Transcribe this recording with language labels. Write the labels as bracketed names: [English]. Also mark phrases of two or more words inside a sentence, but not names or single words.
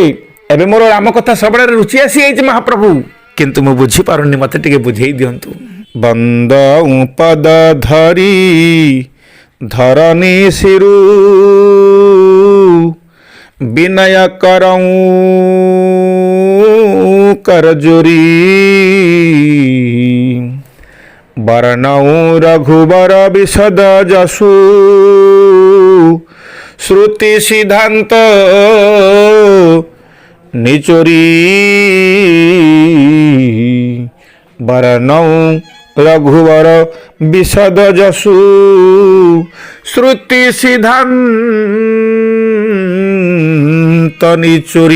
[Odia] ଏବେ ମୋର ରାମ କଥା ଶ୍ରବଣରେ ରୁଚି ଆସିଯାଇଛି ମହାପ୍ରଭୁ, କିନ୍ତୁ ମୁଁ ବୁଝିପାରୁନି, ମୋତେ ଟିକେ ବୁଝେଇ ଦିଅନ୍ତୁ। [Awadhi] बंद पद धरि धरनि सिरु, विनय करउँ करजोरी वर्णौ रघुवर विशद जसु श्रुति सिद्धांत निचोरी वर्णौ रघुवर विशद जसु श्रुति सिद्धांत निचोरी।